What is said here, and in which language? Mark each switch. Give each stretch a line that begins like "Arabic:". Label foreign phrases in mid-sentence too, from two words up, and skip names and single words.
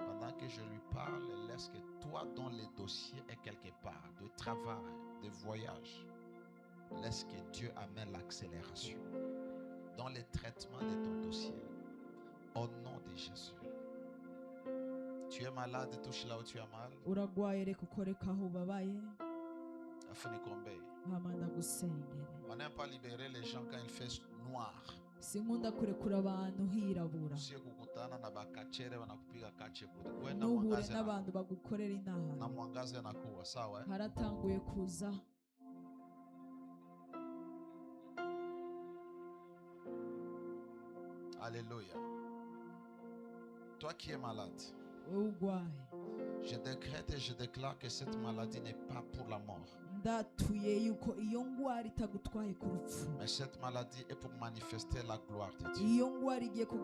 French: Pendant que je lui parle, laisse que toi, dans les dossiers est quelque part, de travail, de voyage, laisse que Dieu amène l'accélération dans les traitements de ton dossier. Au nom de Jésus. Tu es malade, touche là où tu as mal. On n'aime pas libérer les gens quand il fait noir.
Rundi: Sinkunda kurekura abantu hirabura. Nuhure n'abantu bagukorera inama. Haratanguye kuza.
French: Alléluia. Toi qui es malade, je décrète et je déclare que cette maladie n'est pas pour la mort. Mais cette maladie est pour manifester la gloire de Dieu.